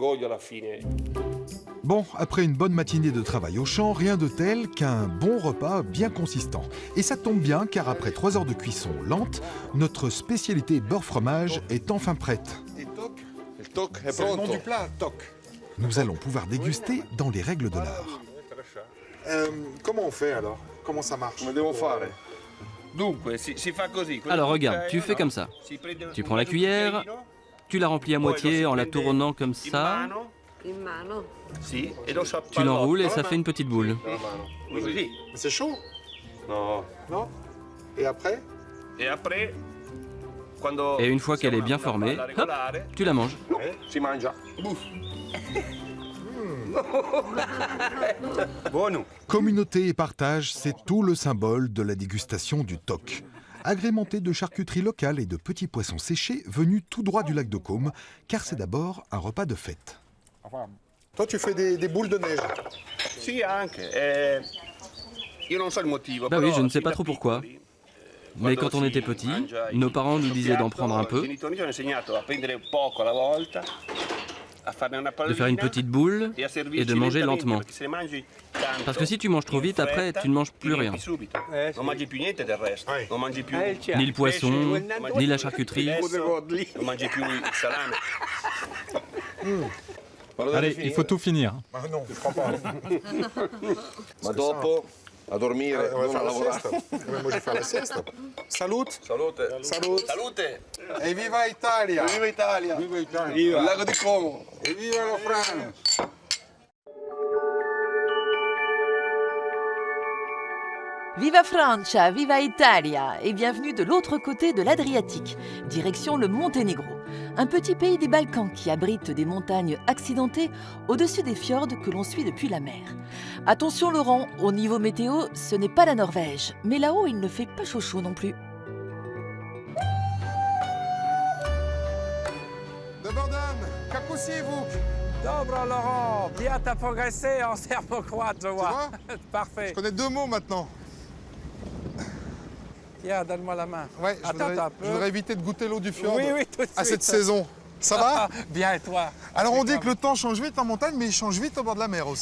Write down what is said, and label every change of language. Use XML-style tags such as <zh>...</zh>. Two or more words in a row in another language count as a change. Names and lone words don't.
<fr>Bon, après une bonne matinée de travail au champ, rien de tel qu'un bon repas bien consistant. Et ça tombe bien car après 3 heures de cuisson lente, notre spécialité beurre-fromage est enfin prête. Et toc?</fr> <it>Il toc è</it> <fr>C'est le nom</fr> <it>pronto.</it> <fr>du plat, toc. Nous allons pouvoir déguster dans les règles de l'art. Comment on fait alors? Comment ça marche?</fr> <it>Come devo fare? Dunque, si fa così.</it> <fr>Alors regarde, tu fais comme ça. Tu prends la cuillère, tu la remplis à moitié en la tournant comme ça. Tu l'enroules et ça fait une petite boule.</fr> <it>Così.</it> <fr>C'est chaud?</fr> <it>No.</it> <fr>Non? Et après? Et une fois qu'elle est bien formée, hop, tu la manges.</fr> <it>Si mangia.</it> <fr>Communauté et partage, c'est tout le symbole de la dégustation du toc. Agrémenté de charcuterie locale et de petits poissons séchés venus tout droit du lac de Côme, car c'est d'abord un repas de fête. Toi, tu fais des boules de neige.</fr> <it>Sì, anche. Io non so il motivo.</it> <fr>Bah oui,</fr> <it>però</it> <fr>je ne sais</fr> <it>sin</it> <fr>pas</fr> <it>da</it> <fr>trop pourquoi.</fr> <it>piccoli,</it> <fr>Mais</fr> <it>quando</it> <fr>quand on</fr> <it>si</it> <fr>était petit,</fr> <it>mangia</it> <fr>nos</fr> <it>il</it> <fr>parents nous disaient d'en prendre un</fr> <it>piatto,</it> <fr>peu,</fr> <it>I genitori ci hanno insegnato a prendere poco alla volta, a farne una</it> <fr>de faire une</fr> <it>pallina</it> <fr>petite boule</fr> <it>e a</it> <fr>et</fr> <it>servirci</it> <fr>de manger</fr> <it>lentamente,</it> <fr>lentement.</fr> <it>perché se ne mangi tanto,</it> <fr>Parce que si tu manges trop vite,</fr> <it>in</it> <fr>après,</fr> <it>fretta,</it> <fr>tu ne manges</fr> <it>ti</it> <fr>plus</fr> <it>riempi</it> <fr>rien.</fr> <it>subito. Non mangi più niente del resto. Non mangi più</it> <fr>Ni le poisson, ni la charcuterie.</fr> <it>non mangi più il salame.</it> <fr>Allez, il faut tout finir. Ah non, je crois pas.</fr> <it>Ma dopo a dormire,</it> <fr>On va</fr> <it>non</it> <fr>faire</fr> <it>a</it> <fr>la</fr> <it>lavorare.</it> <fr>sieste. Moi, je vais faire la sieste. Salut.</fr> <it>Salute. Salute. Salute. Et viva Italia. Viva Italia. Viva Italia. Il lago di Como.</it> <fr>Et viva la France.</fr> <it>Viva Francia, viva Italia</it> <fr>et bienvenue de l'autre côté de l'Adriatique, direction le Monténégro, un petit pays des Balkans qui abrite des montagnes accidentées au-dessus des fjords que l'on suit depuis la mer. Attention Laurent, au niveau météo, ce n'est pas la Norvège, mais là-haut il ne fait pas chaud non plus.</fr> <sr>Dobar dan, kako si Vuk? Dobro, Laurent.</sr> <fr>Bien, t'as progressé en serbo-croate, je vois. Je Parfait. connais 2 mots maintenant. Tiens, donne-moi la main. Ouais, Attends un peu. je voudrais éviter de goûter l'eau du fjord Oui, oui, tout de suite. à cette saison. Ça va? Bien, et toi? Alors on dit que le temps change vite en montagne, mais il change vite au bord de la mer aussi.</fr>